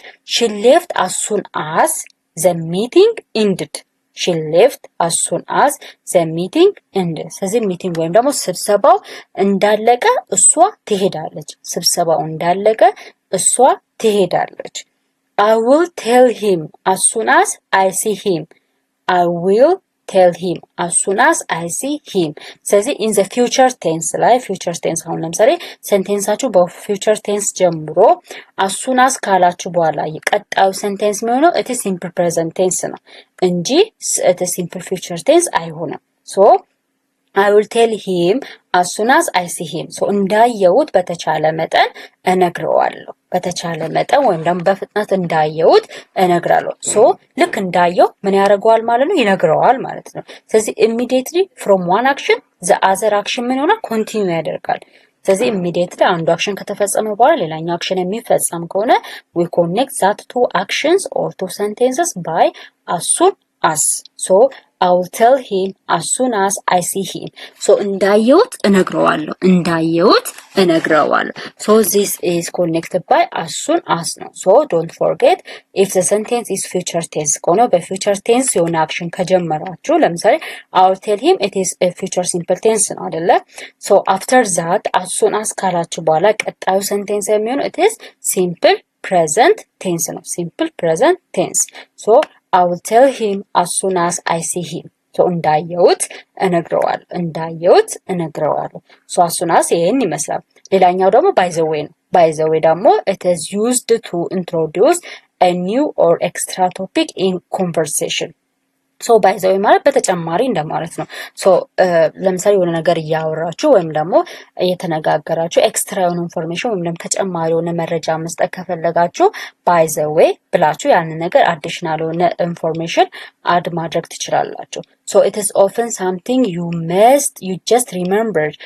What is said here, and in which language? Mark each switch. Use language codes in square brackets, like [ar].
[en] ሺ ሌፍት አስ ሱን አስ ዘ ሚቲንግ ኢንድድ። ሺ ሌፍት አስ ሱን አስ ዘ ሚቲንግ ኢንድድ። [am] ስለዚህ ሚቲንግ ወይም ደግሞ ስብሰባው እንዳለቀ እሷ ትሄዳለች። [en] ስብሰባው እንዳለቀ እሷ ትሄዳለች። I will tell him as soon as I see him. I will tell him as soon as I see him. ስለዚህ in the future tense ላይ future tense [am] አሁን ለምሳሌ ሴንቴንሳችሁ [en] በfuture tense ጀምሮ as soon as [am] ካላችሁ በኋላ የቀጣዩ ሴንቴንስ የሚሆነው [en] it is simple present tense [am] ነው እንጂ [en] it is simple future tense አይሆንም። so I will tell him as soon as I see him. [am] so እንዳየሁት በተቻለ መጠን እነግረዋለሁ። በተቻለ መጠን ወይም ደግሞ በፍጥነት እንዳየሁት እነግራለሁ። so ልክ እንዳየው ምን ያደርገዋል ማለት ነው? ይነግረዋል ማለት ነው። ስለዚህ [en] immediately from one action the other action [am] ምን ይሆናል? [en] continue ያደርጋል። ስለዚህ immediately [am] አንዱ አክሽን ከተፈጸመ በኋላ ሌላኛው አክሽን የሚፈጸም ከሆነ [en] we connect that two actions or two sentences by as soon as. so I will tell him as soon as I see him. so [am] እንዳየሁት እነግረዋለሁ። እንዳየሁት እነግረዋለሁ። [en] so this is connected by as soon as ነው። so don't forget if the sentence is future tense ከሆነ በfuture tense [am] የሆነ አክሽን ከጀመራችሁ ለምሳሌ [en] I will tell him it is a future simple tense [am] ነው አይደለ? [en] so after that as soon as [am] ካላችሁ በኋላ ቀጣዩ [en] sentence የሚሆነው it is simple present tense ነው። simple present tense. so I will tell him as soon as I see him. so [am] እንዳየሁት እነግረዋለሁ። እንዳየሁት እነግረዋለሁ። [en] so as soon as [am] ይሄን ይመስላል። ሌላኛው ደግሞ [en] by the way ነው። by the way ደግሞ it is used to introduce a new or extra topic in conversation. [am] so by the way ማለት በተጨማሪ እንደማለት ነው። so ለምሳሌ የሆነ ነገር እያወራችሁ ወይም ደግሞ እየተነጋገራችሁ ኤክስትራ የሆነ ኢንፎርሜሽን ወይም ደግሞ ተጨማሪ የሆነ መረጃ መስጠት ከፈለጋችሁ by the way ብላችሁ ያንን ነገር አዲሽናል የሆነ ኢንፎርሜሽን አድ ማድረግ ትችላላችሁ። [en] so it is often something you just remember.